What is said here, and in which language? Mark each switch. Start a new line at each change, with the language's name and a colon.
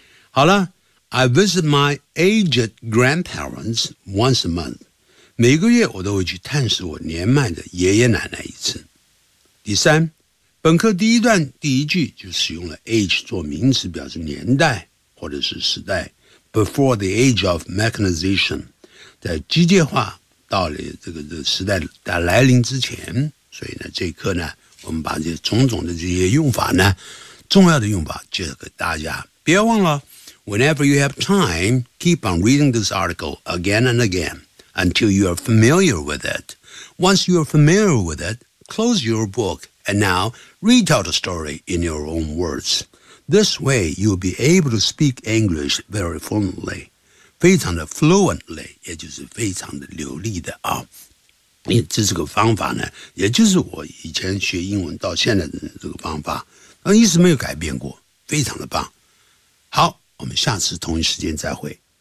Chinese: 好了
English: I visit my aged grandparents once a month
Chinese: 每个月我都会去探视我年迈的爷爷奶奶一次第三本课第一段第一句就使用了 age 做名词表示年代或者是时代
English: Before the age of mechanization,
Chinese: 在机械化到了这个时代的来临之前，所以呢，这一课呢，我我们把这种种的这些用法呢，重要的用法介绍给大家。别忘了
English: ，whenever you have time, keep on reading this article again and again until you are familiar with it. Once you are familiar with it, close your book and now retell the story in your own words. This way, you'll be able to speak English very fluently.
Chinese: 非常的 fluently， 也就是非常的流利的啊，这是个方法呢，也就是我以前学英文到现在的这个方法，一直没有改变过，非常的棒。好，我们下次同一时间再会。